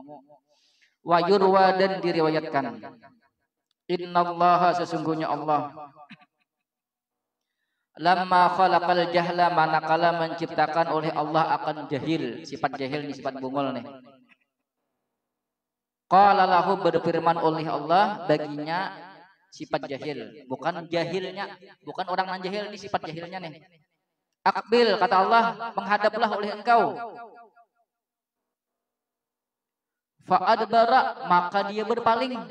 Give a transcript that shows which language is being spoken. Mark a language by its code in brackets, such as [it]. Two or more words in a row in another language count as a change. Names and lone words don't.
[ar] ويروى [bjn] dan diriwayatkan. Innallaha sesungguhnya Allah [ar] لما خلق الجهل [bjn] manakala menciptakan oleh Allah akan jahil, sifat jahil ini sifat bungul nih. [ar] قال له [bjn] berfirman oleh Allah baginya sifat jahil, bukan jahilnya, bukan orang nan jahil, ini sifat jahilnya nih. Akbil kata Allah, menghadaplah oleh engkau. Fa'adbara maka dia berpaling.